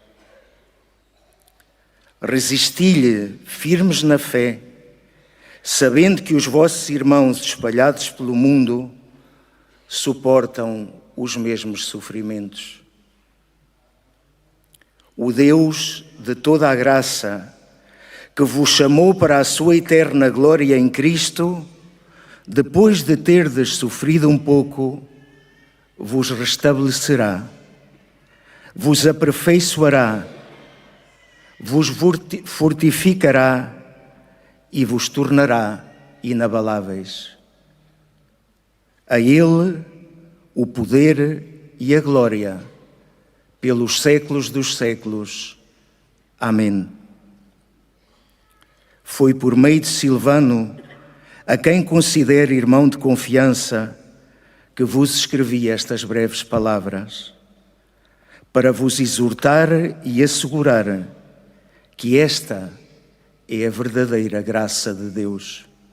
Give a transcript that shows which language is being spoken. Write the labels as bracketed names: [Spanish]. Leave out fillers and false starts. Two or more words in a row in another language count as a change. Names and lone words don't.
[Portuguese] Resisti-lhe firmes na fé, sabendo que os vossos irmãos espalhados pelo mundo suportam os mesmos sofrimentos. O Deus de toda a graça, que vos chamou para a sua eterna glória em Cristo, depois de terdes sofrido um pouco, vos restabelecerá, vos aperfeiçoará, vos fortificará e vos tornará inabaláveis. A Ele o poder e a glória, pelos séculos dos séculos. Amém. Foi por meio de Silvano, a quem considero irmão de confiança, que vos escrevi estas breves palavras, para vos exortar e assegurar que esta é a verdadeira graça de Deus.